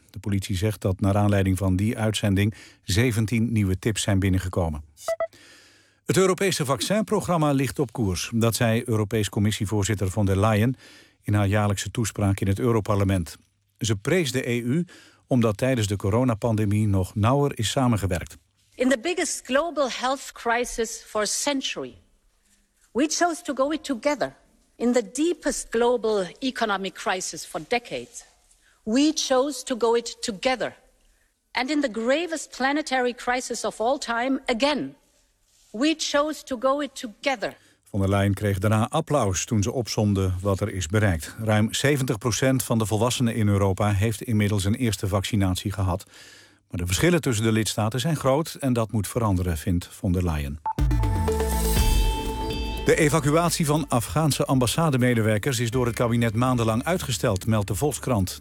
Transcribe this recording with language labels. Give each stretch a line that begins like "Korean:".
Dutch: De politie zegt dat naar aanleiding van die uitzending 17 nieuwe tips zijn binnengekomen. Het Europese vaccinprogramma ligt op koers. Dat zei Europees Commissievoorzitter von der Leyen in haar jaarlijkse toespraak in het Europarlement. Ze prees de EU omdat tijdens de coronapandemie nog nauwer is samengewerkt.
English: In the biggest global health crisis for a century, we chose to go it together. In the deepest global economic crisis for decades, we chose to go it together. And in the gravest planetary crisis of all time, again, we chose to go it together.
Dutch: Von der Leyen kreeg daarna applaus toen ze opsomde wat er is bereikt. Ruim 70% van de volwassenen in Europa heeft inmiddels een eerste vaccinatie gehad. Maar de verschillen tussen de lidstaten zijn groot en dat moet veranderen, vindt von der Leyen. De evacuatie van Afghaanse ambassademedewerkers is door het kabinet maandenlang uitgesteld, meldt de Volkskrant.